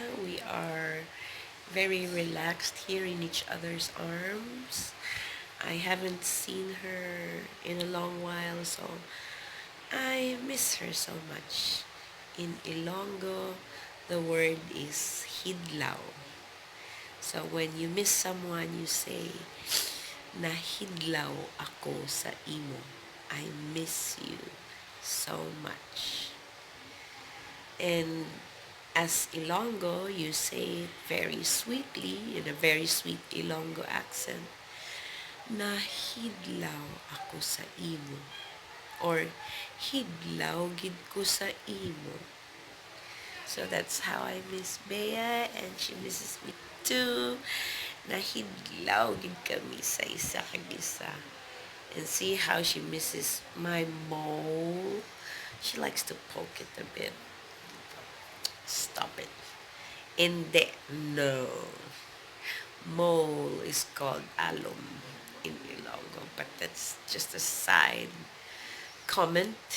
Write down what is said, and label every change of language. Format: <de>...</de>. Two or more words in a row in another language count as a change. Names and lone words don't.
<en>We are very relaxed here in each other's arms. I haven't seen her in a long while, so I miss her so much. In Ilonggo, the word is Hidlaw. So when you miss someone, you say,</en> <hil>Nahidlaw ako sa imo.</hil> <en>I miss you so much. And as Ilonggo, you say it very sweetly, in a very sweet Ilonggo accent,</en> <hil>Nahidlaw ako sa imo. Or, Hidlaw gid ko sa imo.</hil> <en>So that's how I miss Bea, and she misses me too.</en> <hil>Nahidlaw gid kami sa isa kag isa.</hil> <en>And see how she misses my mole. She likes to poke it a bit. Stop it. Hindi. No. Mole is called alum in Ilonggo, but that's just a side comment.</en>